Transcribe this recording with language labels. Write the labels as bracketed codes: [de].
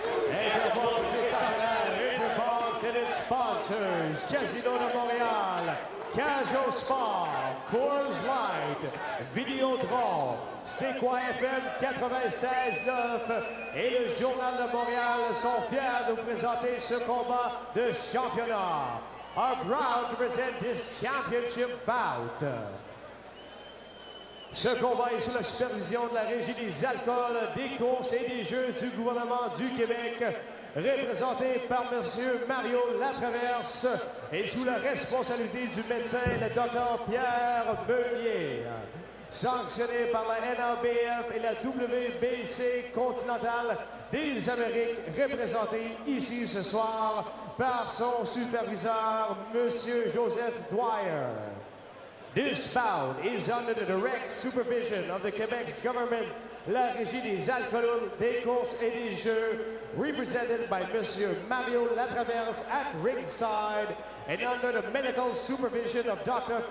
[fr] Interbox et partenaires, [en] Interbox and its sponsors, [fr] Casino de Montréal, Cagio Sport, Coors Light, Vidéotron, Stécois FM 96.9 et le Journal de Montréal sont fiers de vous présenter ce combat de championnat. [en] Are proud to present this championship bout. [fr] Ce combat est sous la supervision de la Régie des alcools, des courses et des jeux du gouvernement du Québec, représenté par M. Mario Latraverse et sous la responsabilité du médecin, le Dr Pierre Meunier. Sanctionné par la NABF et la WBC continentale des Amériques, représenté ici ce soir par son superviseur, M. Joseph Dwyer. [en] This bout is under the direct supervision of the Quebec's government, la Régie des alcools, des courses et des jeux, represented by Monsieur Mario Latraverse at ringside, and under the medical supervision of Dr.